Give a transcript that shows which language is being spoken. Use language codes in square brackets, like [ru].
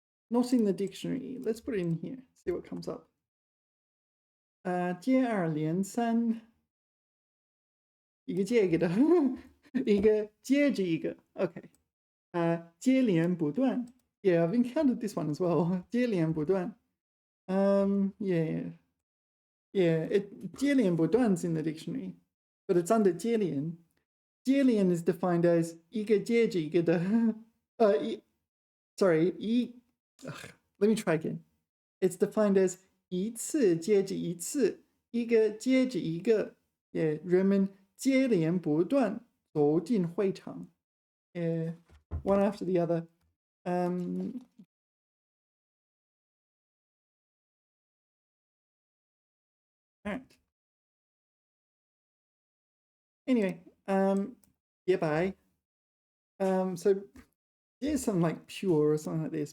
[en] Not in the dictionary. Let's put it in here. See what comes up. [zh] 接二连三.一个接一个的. 一个接着一个. [en] Okay. [zh] 接连不断. [en] Yeah, I've encountered this one as well. [zh] 接连不断. [en] Yeah. 接连不断 is in the dictionary, but it's under 接连. 接连 is defined as [zh] 一个接着一个的. [en] Let me try again. It's defined as [zh] 一次接着一次, 一个接着一个. [en] Yeah, [zh] 人们接连不断走进会场. [en] Yeah, one after the other. All right. Anyway, yeah, bye. So here's some like pure or something like this.